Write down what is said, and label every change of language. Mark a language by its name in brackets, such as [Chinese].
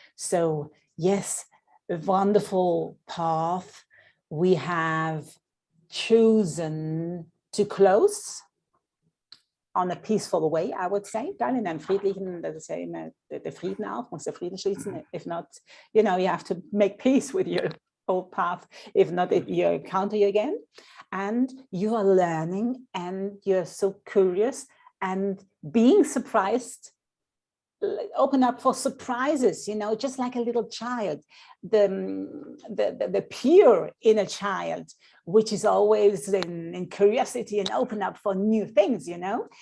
[English] So yes, a wonderful path we have chosen to close on a peaceful way, I would say. [German] Dann in einem friedlichen, das ist ja immer der Frieden auch, muss der Frieden schließen. [English] If not, you know, you have to make peace with your old path. If not, you encounter you again. And you are learning, and you're so curious and being surprised, open up for surprises, you know, just like a little child, the pure inner child, which is always in curiosity and open up for new things, you know.